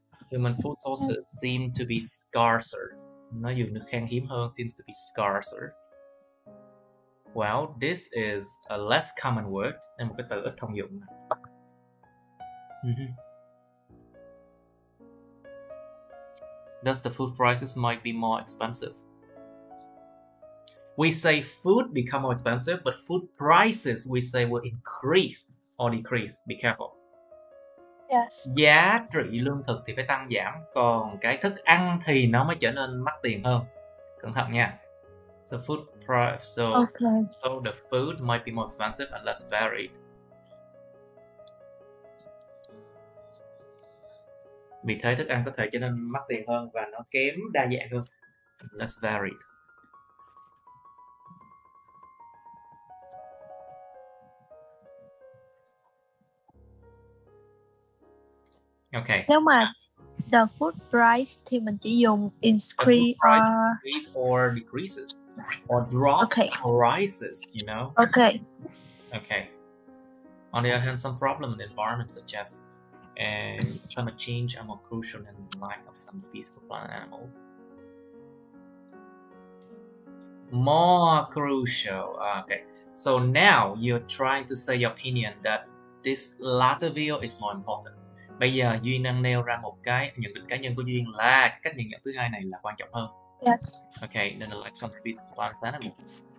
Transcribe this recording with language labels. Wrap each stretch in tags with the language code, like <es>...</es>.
<en>Human food sources seem to be scarcer.</en> <vi>Nó dùng được khan hiếm hơn,</vi> <en>seems to be scarcer. Well, this is a less common word,</en> <vi>nên một cái từ ít thông dụng.</vi> <en>Thus, the food prices might be more expensive. We say food become more expensive, but food prices we say will increase or decrease. Be careful. Yes.</en> <vi>Giá trị lương thực thì phải tăng giảm, còn cái thức ăn thì nó mới trở nên mắc tiền hơn. Cẩn thận nha.</vi> <en>So food price, so the food might be more expensive and less varied.</en> <vi>Vì thế thức ăn có thể trở nên mắc tiền hơn và nó kém đa dạng hơn.</vi> <en>Less varied. Okay.</en> <vi>Nếu mà</vi> <en>the food price</en> <vi>thì mình chỉ dùng increase</vi> <en>or decreases or drop or rises, you know. Okay. On the other hand, some problems in the environment such as climate change are more crucial in the life of some species of plant and animals. More crucial. Okay. So now you're trying to say your opinion that this latter view is more important.</en> <vi>Bây giờ Duyên đang nêu ra một cái nhận định cá nhân của Duyên là cái cách nhìn nhận thứ hai này là quan trọng hơn.</vi> <en>Yes. Okay, then like some species of plants and animals.</en>